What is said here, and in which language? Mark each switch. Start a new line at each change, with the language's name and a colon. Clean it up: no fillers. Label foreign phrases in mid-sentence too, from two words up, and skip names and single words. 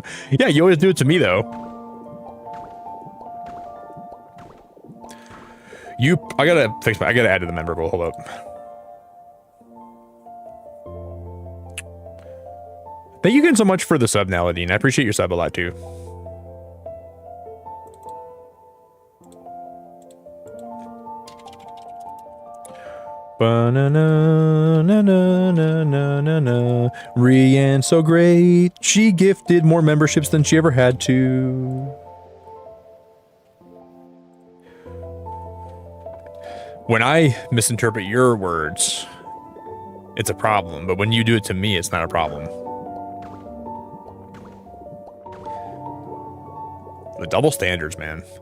English: Yeah, you always do it to me, though. I gotta add to the member goal. Hold up. Thank you again so much for the sub, Naladine. I appreciate your sub a lot, too. Ba-na-na-na-na-na-na-na. Rianne's so great. She gifted more memberships than she ever had to. When I misinterpret your words, it's a problem. But when you do it to me, it's not a problem. The double standards, man.